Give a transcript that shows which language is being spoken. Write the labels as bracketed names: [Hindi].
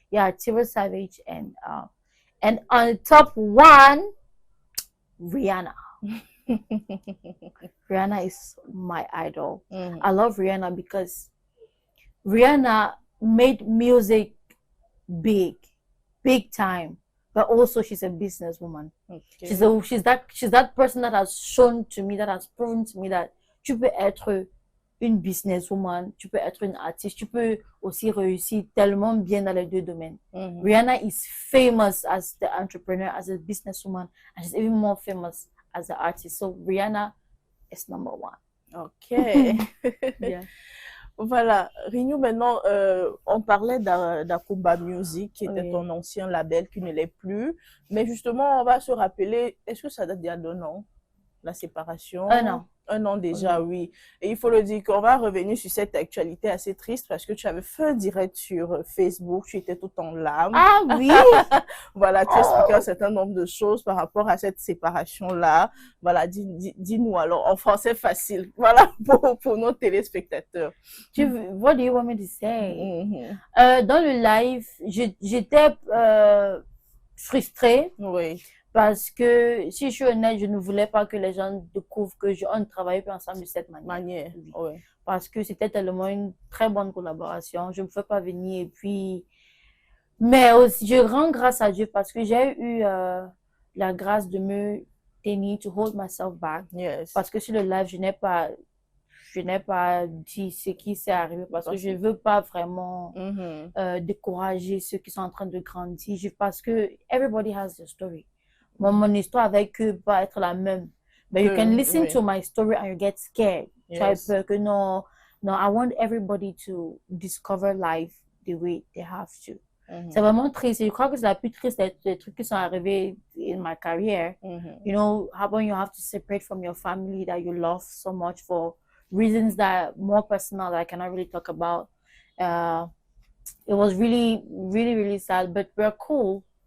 [English] Yeah, Tiwa Savage and on top 1, Rihanna. Rihanna is my idol. I love Rihanna because Rihanna made music big time. but also she's a businesswoman. Okay. She's that person that has shown to me, that has proven to me that [French] tu peux être une businesswoman, tu peux être une artiste, tu peux aussi réussir tellement bien dans les deux domaines. [English] Rihanna is famous as the entrepreneur, as a businesswoman, and she's even more famous as an artist. So Rihanna is number one. Ok. Yeah. [French] Voilà, Renew, maintenant, on parlait d'Akumba Music, qui était ton ancien label, qui ne l'est plus. Mais justement, on va se rappeler, est-ce que ça date d'il y a 2 ans, la séparation? 1 an. 1 an déjà, oui. Et il faut le dire qu'on va revenir sur cette actualité assez triste parce que tu avais fait un direct sur Facebook, tu étais tout en larmes. Ah oui! Voilà, tu expliquais un certain nombre de choses par rapport à cette séparation-là. Voilà, dis-nous alors, en français facile, voilà, pour nos téléspectateurs. [English] What do you want me to say? [French] Dans le live, j'étais frustrée. Oui. Parce que, si je suis honnête, je ne voulais pas que les gens découvrent qu'on ne travaillait plus ensemble de cette manière. Oui. Parce que c'était tellement une très bonne collaboration. Je ne pouvais pas venir et puis... Mais aussi, je rends grâce à Dieu parce que j'ai eu la grâce de me tenir, [English] to hold myself back. [French] Yes. Parce que sur le live, je n'ai pas dit ce qui s'est arrivé parce que je ne veux pas vraiment décourager ceux qui sont en train de grandir. Parce que [English] everybody has their story. [French] Mon histoire avec eux va être la même. [English] But you can listen to my story and you get scared. [French] Tu as peur que non, [English] I want everybody to discover life the way they have to. [French] C'est vraiment triste. Je crois que c'est la plus triste des trucs qui sont arrivés [English] in my career. You know, how when you have to separate from your family that you love so much for reasons that are more personal that I cannot really talk about. It was really, really, really sad, but we're cool.